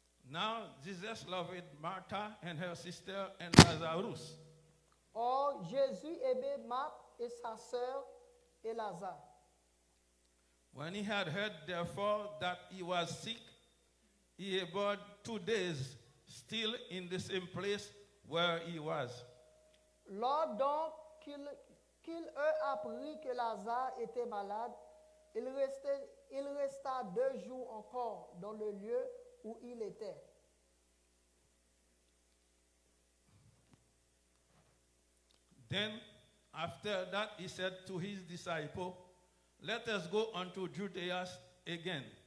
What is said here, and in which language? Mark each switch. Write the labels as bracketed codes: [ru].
[en] Now Jesus loved Martha and her sister and Lazarus. [fr] Or, Jésus aimait Marthe et sa sœur et Lazare. [en] When he had heard, therefore, that he was sick, he abode 2 days still in the same place where he was. [fr] Lors donc qu'il eut appris que Lazare était malade, il resta 2 jours encore dans le lieu où il était. [en] Then, after that, he said to his disciples, let us go unto Judea again.